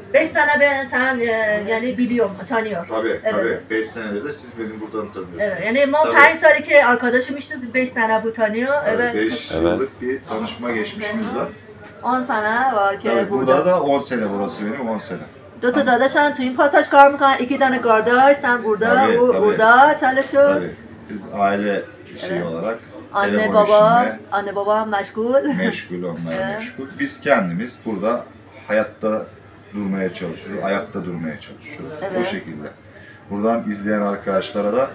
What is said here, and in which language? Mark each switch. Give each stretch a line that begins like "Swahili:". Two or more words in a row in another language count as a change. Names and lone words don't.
Turkish: 5 sene ben sen yani biliyorum, tanıyorum. Tabii. 5 senedir de siz beni buradan tanıyorsunuz. Evet. Yani ben 5 seneki arkadaşım işte 5 sene bu tanıyor. Evet. 5 yıllık bir tanışma geçmişimiz var. 10 sene var ki burada da 10 sene burası benim 10 sene.
Persian: دو تا داداشم تو این پاساژ کار میکنن، یکی دانه گارداش،
Turkish: sen burada, o burada çalışıyor. Tabii. Biz aile şeyi olarak anne baba meşgul. Onlar meşgul. Biz kendimiz burada hayatta durmaya çalışıyoruz, ayakta durmaya çalışıyoruz. O şekilde. Buradan izleyen arkadaşlara da